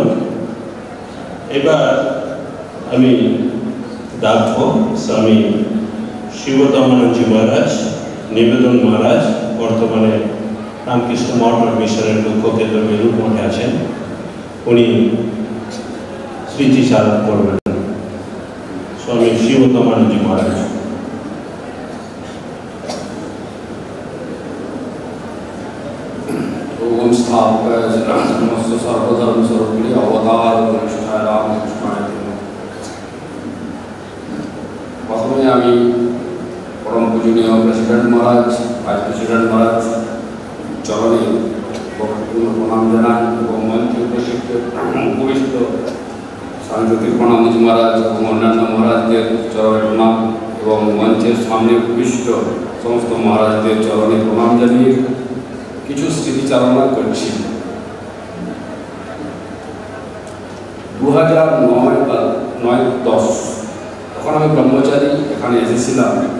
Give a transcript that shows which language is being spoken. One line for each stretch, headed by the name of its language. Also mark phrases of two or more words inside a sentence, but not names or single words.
Bangla: এবার আমি ডাকবো স্বামী শিবতমানন্দজি মহারাজ, নিবেদন মহারাজ, বর্তমানে রামকৃষ্ণ মঠ মিশনের মুখ্য কেন্দ্র মেরুর মঠে আছেন। উনি স্মৃতিচারণ করবেন। স্বামী শিবতমানন্দজি মহারাজ।
Sanskrit: ओम स्थापकाय समस्त सर्वधर्म सर्वप्रिय अवतार वरिष्ठाय रामकृष्णाय प्रथमे आमी परम
Bangla: পূজনীয় প্রেসিডেন্ট মহারাজ, ভাইস প্রেসিডেন্ট মহারাজ চরণে ভক্তিপূর্ণ প্রণাম জানাই এবং মঞ্চে উপবিষ্ট স্বামী জ্যোতির্ময়ানন্দজি মহারাজ এবং অন্যান্য মহারাজদের চরণে প্রণাম এবং মঞ্চের সামনে উপবিষ্ট সমস্ত মহারাজদের চরণে প্রণাম জানিয়ে কিছু স্মৃতিচারণা করছি। 2009-10 তখন আমি ব্রহ্মচারী এখানে এসেছিলাম।